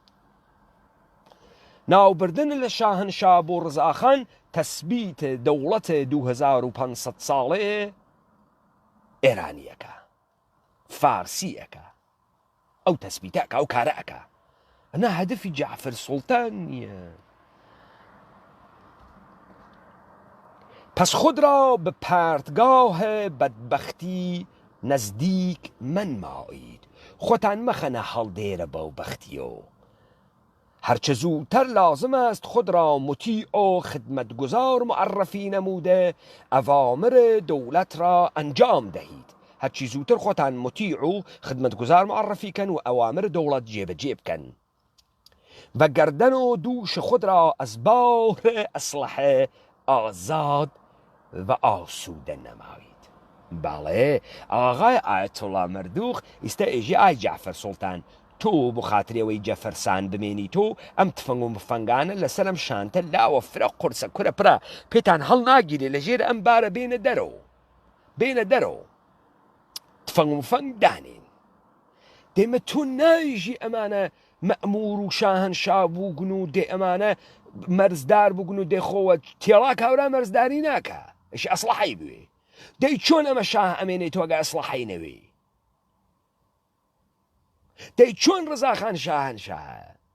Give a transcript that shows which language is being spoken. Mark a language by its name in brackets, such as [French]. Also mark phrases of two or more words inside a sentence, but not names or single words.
[Southern Kurdish] ناوبردن لە شاهنشا بۆ ڕزاخان تەسبیت دەوڵەتە 2500 ساڵێ ئێرانیەکە فارسیەکە ئەو تەسبیتەکە ئەو کارەکە ئەنا هەدفی جعفر سوڵتان نییە [Persian] پس خود را به پرتگاه بدبختی نزدیک منمایید [Southern Kurdish] خۆتان مەخەنە هەڵدێرە بەو بەختیۆ هەرچە زووتر [Persian] لازم است خود را مطیع و خدمتگزار معرفی نموده اوامر دولت را انجام دهید [Southern Kurdish] هەرچی زووتر خۆتان [Persian] مطیع و خدمتگزار معرفی کن و اوامر دولت [Southern Kurdish] جێبەجێ بکەن [Persian] و گردن و دوش خود را از بار اصلحه آزاد و آسوده نمایید [Southern Kurdish] بەڵێ ئاغای ئایەتوڵا مەردووخ ئیستا ئێژی ئای جعفەر سوڵتان تۆ بۆ خاترەوەی جەفەرسان بمێنی تۆ ئەم تفەنگ و مفەنگانە لەسەرم شانتە لاوە فرە قورسە کورە پرە پێتان هەڵ ناگیرێ لە ژێر ئەم بارە بێنە دەرەوە تفەنگ و مفەنگ دانین دێمە تۆ نایژی ئەمانە مەئمور و شاهنشا بووگن و دێ ئەمانە مەرزدار بووگن و دێخۆوە تێڵا کاورا مەرزداری ناکە ئەشی ئەسڵحەی بوێ دەی چۆن ئەمە شاه ئەمێنێت تۆگە ئەسڵحەی نەوێ دەی چۆن ڕزاخان شاهنشاهە